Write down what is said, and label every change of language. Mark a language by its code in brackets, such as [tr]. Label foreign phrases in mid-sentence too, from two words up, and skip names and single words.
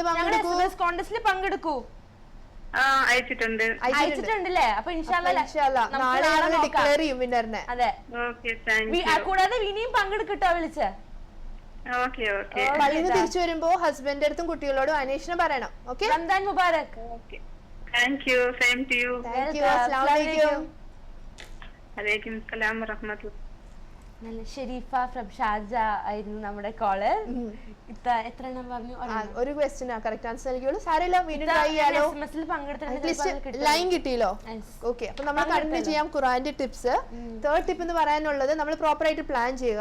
[ml] പങ്കെടുക്കൂ. അയച്ചിട്ടുണ്ടല്ലേ? അപ്പൊ നാളെ ഡിക്ലെയർ ചെയ്യും വിന്നറിനെ. അതെ. കൂടാതെ ഇനിയും പങ്കെടുക്കട്ടോ വിളിച്ച്. പള്ളിയിൽ നിന്ന് തിരിച്ചു വരുമ്പോ ഹസ്ബൻഡ് അടുത്തും കുട്ടികളോടും അന്വേഷണം പറയണം. ഓക്കെ. [ar] رمضان مبارك. [en] Thank you. Same to you. Thank you. [ar] السلام عليكم. عليكم السلام ورحمة الله. [ml] നല്ല ഷെരീഫ ഫ്രം ഷാർജ ആയിരുന്നു നമ്മുടെ കോള്. എത്ര എണ്ണം പറഞ്ഞു? ഒരു [en] question correct answer [ml] നൽകിയോളൂ. സാരമില്ല, വീണ്ടും ട്രൈ ചെയ്യാലോ. ലൈൻ കിട്ടിയല്ലോ. ഓക്കെ. അപ്പൊ നമ്മൾ കണ്ടിന്യൂ ചെയ്യാം ഖുറാന്റെ ടിപ്സ്. [en] third tip [ml] എന്ന് പറയാനുള്ളത് നമ്മൾ പ്രോപ്പർ ആയിട്ട് പ്ലാൻ ചെയ്യുക.